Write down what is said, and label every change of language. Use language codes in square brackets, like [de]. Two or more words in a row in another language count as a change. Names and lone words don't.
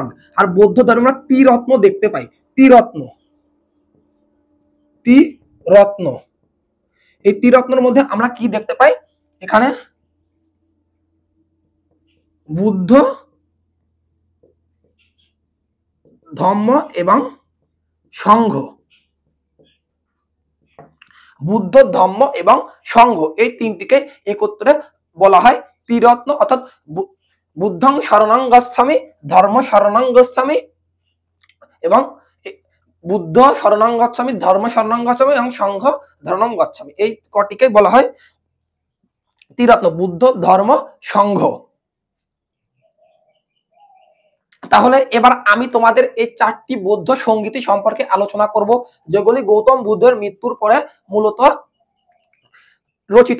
[bn] আর বৌদ্ধ ধর্মে আমরা ত্রিরত্ন দেখতে পাই। ত্রিরত্ন, এই ত্রিরত্নের মধ্যে আমরা কি দেখতে পাই? এখানে বুদ্ধ ধম্ম এবং সংঘ, বুদ্ধ ধম্ম এবং সংঘ এই তিনটিকে একত্রে বলা হয় ত্রিরত্ন, অর্থাৎ [pi] বুদ্ধং শরণং গচ্ছামি, ধর্ম শরণং গচ্ছামি [bn] এবং [pi] বুদ্ধ শরণং গচ্ছামি, ধর্ম শরণং গচ্ছামি [bn] এবং [pi] সংঘ শরণং গচ্ছামি, [bn] এই কটিকে বলা হয় ত্রিরত্ন, বুদ্ধ ধর্ম সংঘ। তাহলে এবার আমি তোমাদের এই চারটি বৌদ্ধ সঙ্গীতি সম্পর্কে আলোচনা করব, যেগুলি গৌতম বুদ্ধের মৃত্যুর পরে মূলত রচিত।